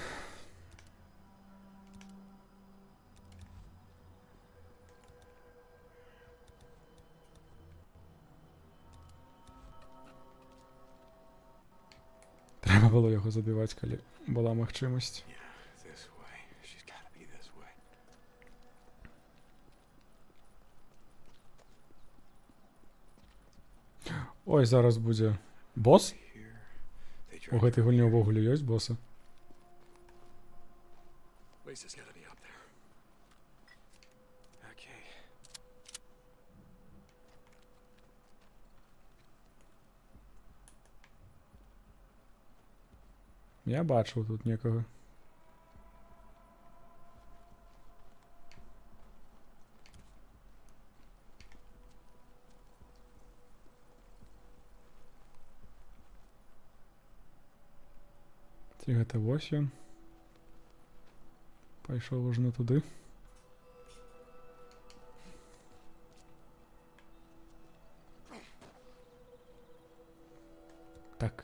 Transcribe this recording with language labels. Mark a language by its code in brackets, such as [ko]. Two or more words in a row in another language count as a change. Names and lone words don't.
[be] Трэба было яго забіваць, калі была магчымасць. Ой, зараз будзе босс? У гэтай гульні ўвогуле ёсць боссы? [en] Lisa's gotta be up there. Okay. [be] Я бачыў тут некага. Ці гэта вось ён? Пайшоў ужо туды. Так.